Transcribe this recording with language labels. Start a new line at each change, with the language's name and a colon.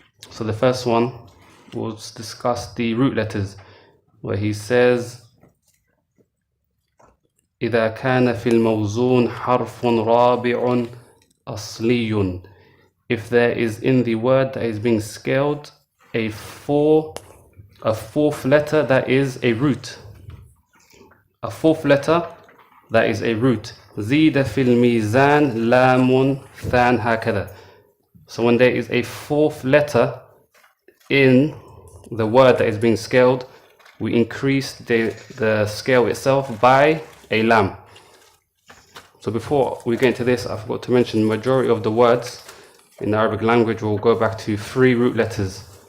English: So the first one, we'll discuss the root letters, where he says
Arabic: إذا كان في الموزون حرف رابع أصلي.
English: If there is in the word that is being scaled a fourth letter that is a root. A fourth letter that is a root.
Arabic: زيد في الميزان لام ثان هكذا.
English: So when there is a fourth letter in the word that is being scaled, we increase the scale itself by a lam. So before we get into this, I forgot to mention the majority of the words in the Arabic language will go back to 3 root letters.